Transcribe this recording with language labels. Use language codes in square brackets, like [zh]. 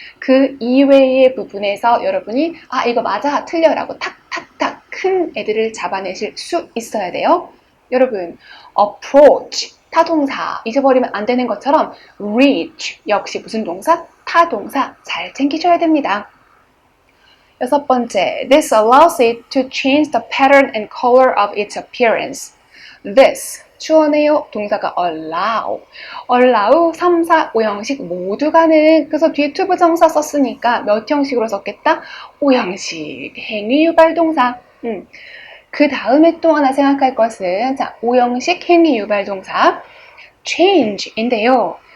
[ko] 그 이외의 부분에서 여러분이 이거 맞아 틀려 라고 탁탁탁 큰 애들을 잡아내실 수 있어야 돼요. 여러분 approach 타동사 잊어버리면 안 되는 것처럼 reach 역시 무슨 동사? 타동사 잘 챙기셔야 됩니다. 여섯 번째, [en] this allows it to change the pattern and color of its appearance. [ko] This, 주어네요. 동사가 allow 3, 4, 5형식 모두 가능. 그래서 뒤에 to 부정사 썼으니까 몇 형식으로 썼겠다? 5형식, 행위 유발 동사. 그 다음에 또 하나 생각할 것은 5형식 행위 유발 동사 change인데요.